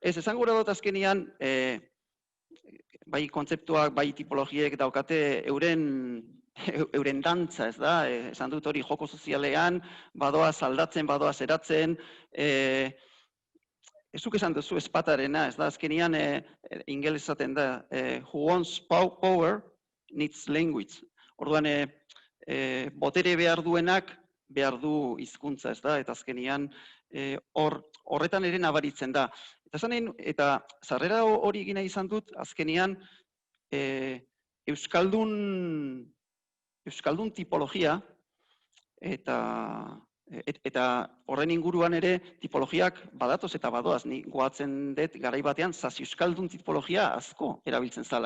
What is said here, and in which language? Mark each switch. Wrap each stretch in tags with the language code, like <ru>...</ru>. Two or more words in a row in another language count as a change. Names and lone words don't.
<eu>Ez esan gura dut azkenian, bai kontzeptuak, bai tipologiek daukate euren dantza, ez da? Esan dut hori joko sozialean, badoaz aldatzen, badoaz eratzen, ezuk esan duzu espatarena, ez da, azkenian ingelesaten da,</eu> <en>who wants power needs language.</en> <eu>Orduan, botere behar duenak behar du hizkuntza, ez da, eta azkenian horretan ere nabaritzen da. Eta sarrera hori egina izan dut, azkenian Euskaldun tipologia eta horren inguruan ere tipologiak badatoz eta badoaz, ni goatzen dut garai batean zazi-euskaldun tipologia asko erabiltzen zala.</eu>